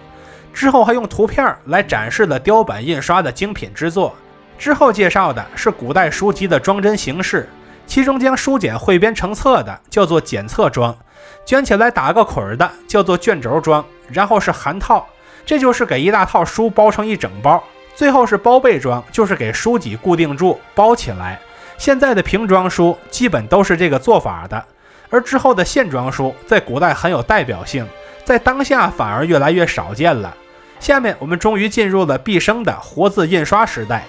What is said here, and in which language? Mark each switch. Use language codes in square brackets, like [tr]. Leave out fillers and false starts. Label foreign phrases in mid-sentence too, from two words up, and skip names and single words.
[zh] 之後還用圖片來展示了雕版印刷的精品之作。之後介紹的是古代書籍的裝帧形式，其中將書简彙编成册的叫做剪册装，卷起来打个捆的叫做卷轴装，然後是函套，這就是給一大套書包成一整包。最後是包被裝，就是給書脊固定住包起來。現在的平裝書基本都是這個做法的，而之後的線裝書在古代很有代表性，在當下反而越來越少見了。下面我們終於進入了畢昇的活字印刷時代。